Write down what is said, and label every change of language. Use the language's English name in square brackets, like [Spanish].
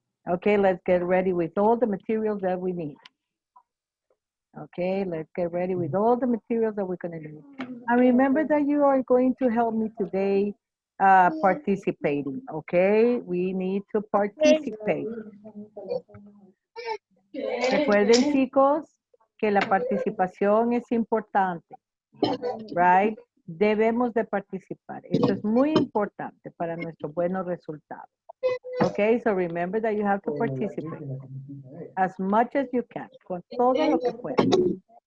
[English] Okay, let's get ready with all the materials that we need. Okay, let's get ready with all the materials that we're going to need. And remember that you are going to help me today participating, okay? We need to participate. [Spanish] Recuerden, chicos, que la participación es importante, [English] right? [Spanish] Debemos de participar. Eso es muy importante para nuestros buenos resultados. [English] Okay, so remember that you have to participate as much as you can, [Spanish] con todo lo que puedas.